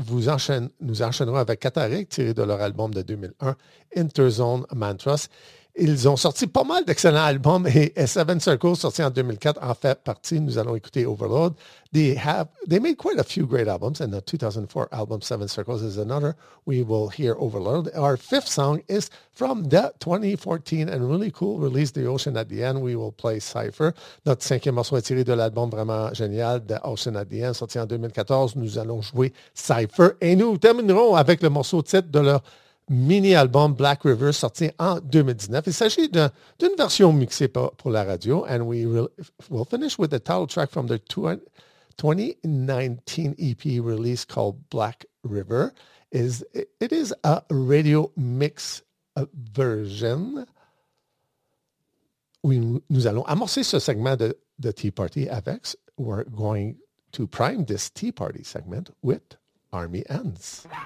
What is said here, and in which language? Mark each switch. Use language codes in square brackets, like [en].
[fr] Nous enchaînerons avec Cataric, tiré de leur album de 2001, Interzone Mantras. Ils ont sorti pas mal d'excellents albums et Seven Circles, sorti en 2004, en fait partie. Nous allons écouter Overload. [en] They made quite a few great albums, and the 2004 album Seven Circles is another. We will hear Overload. Our fifth song is from the 2014 and really cool release, The Ocean at the End. We will play Cypher. [fr] Notre cinquième morceau est tiré de l'album vraiment génial, The Ocean at the End, sorti en 2014. Nous allons jouer Cypher. Et nous terminerons avec le morceau titre de leur mini-album Black River sorti en 2019. Il s'agit d'une version mixée pour la radio. [en] And we will finish with the title track from the 2019 EP release called Black River. It is a radio mix version. [fr] Nous allons amorcer ce segment de Tea Party avec. [en] We're going to prime this Tea Party segment with Army Ends.